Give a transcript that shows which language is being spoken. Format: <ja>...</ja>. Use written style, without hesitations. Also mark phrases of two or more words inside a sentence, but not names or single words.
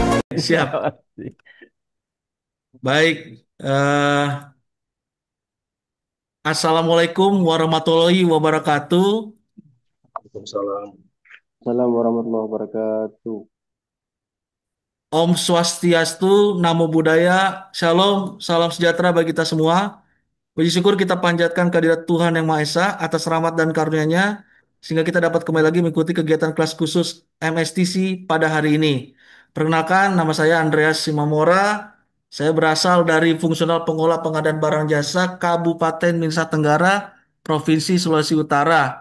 <id>Siap. Baik.</id> <ar>السلام عليكم ورحمة الله وبركاته. Waalaikumsalam. السلام عليكم ورحمة الله وبركاته.</ar> <ban>Om Swastiastu,</ban> <pi>Namo Buddhaya,</pi> <id>Shalom, salam sejahtera bagi kita semua. Puji syukur kita panjatkan kehadirat Tuhan Yang Maha Esa atas rahmat dan karunia-Nya sehingga kita dapat kembali lagi mengikuti kegiatan kelas khusus MSTC pada hari ini. Perkenalkan, nama saya Andreas Simamora. Saya berasal dari Fungsional Pengolah Pengadaan Barang Jasa Kabupaten Nusa Tenggara, Provinsi Sulawesi Utara.</id>